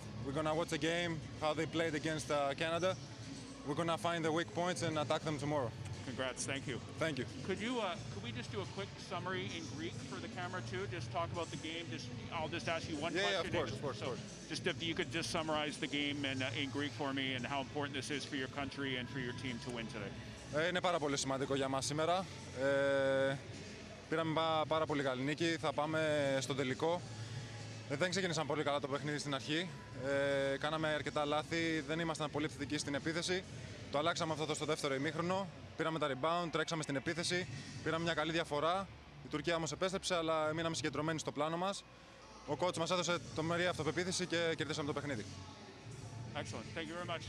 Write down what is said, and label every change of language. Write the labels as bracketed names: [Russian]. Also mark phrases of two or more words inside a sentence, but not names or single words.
[English] We're gonna watch the game, how they played against Canada. We're gonna find the weak points and attack them tomorrow. Congrats, thank you. Thank you. Could we just do a quick summary in Greek for the camera too? Just talk about the game. I'll just ask you one question. Yeah, of course. Just if you could just summarize the game in Greek for me and how important this is for your country and for your team to win today. [Greek] Είναι πάρα πολύ σημαντικό για μας σήμερα. Πήραμε πάρα πολύ καλή νίκη, θα πάμε στον τελικό. Δεν ξεκίνησαν πολύ καλά το παιχνίδι στην αρχή. Κάναμε αρκετά λάθη, δεν ήμασταν πολύ θετικοί στην επίθεση. Το αλλάξαμε αυτό στο δεύτερο ημίχρονο. Πήραμε τα rebound, τρέξαμε στην επίθεση, πήραμε μια καλή διαφορά. Η Τουρκία όμως επέστρεψε, αλλά μείναμε συγκεντρωμένοι στο πλάνο μας. Ο coach μας έδωσε τρομερή αυτοπεποίθηση και κερδίσαμε το παιχνίδι. [English] Excellent. Thank you very much.